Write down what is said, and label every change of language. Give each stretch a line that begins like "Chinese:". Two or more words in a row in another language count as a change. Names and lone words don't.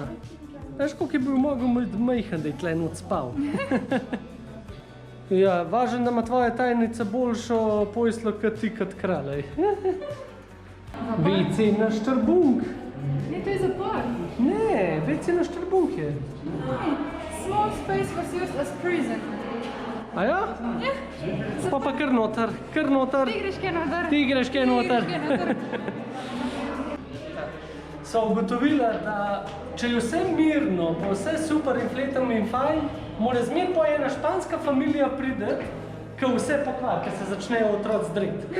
Slovenian: Veš, koliko je bil mogel biti majhen, da je tle noč spal? Ja, važno, da ima tvoja tajnica boljšo poslo kot ti kot kralj. WC na Štrbunk. Ne, to je zapor. Ne, WC na Štrbunk je.
English: Small space was used as prison.
Slovenian: A ja? Ja. Pa kar noter, kar noter. Ti greš kaj noter. Ti greš kaj noter. So ugotovila, da če je vse mirno, pa vse super in fletam in fajn, mora zmer po ena španska familija pride, ki vse pokvar, ki se začnejo otroci dreti.